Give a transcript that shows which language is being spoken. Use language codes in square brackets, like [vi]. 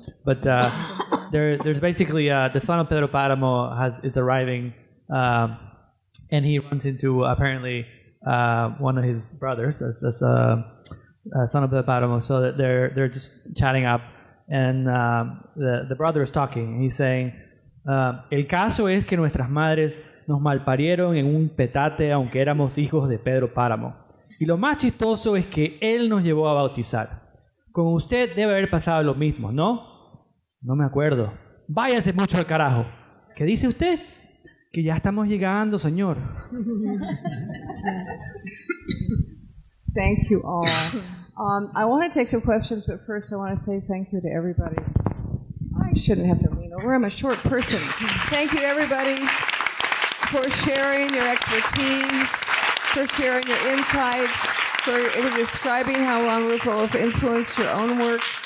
[en] But there's basically the son of Pedro Páramo is arriving, and he runs into apparently one of his brothers. That's son of Pedro Páramo. So that they're just chatting up, and the brother is talking. And he's saying, [es] el caso es que nuestras madres nos malparieron en un petate aunque éramos hijos de Pedro Páramo. Y lo más chistoso es que él nos llevó a bautizar. Con usted debe haber pasado lo mismo, ¿no? No me acuerdo. Váyase mucho al carajo. ¿Qué dice usted? Que ya estamos llegando, señor. [en] Thank you all. I want to take some questions, but first I want to say thank you to everybody. I shouldn't have to lean over. I'm a short person. Thank you, everybody, for sharing your expertise, for sharing your insights, for describing how Juan Rulfo has influenced your own work.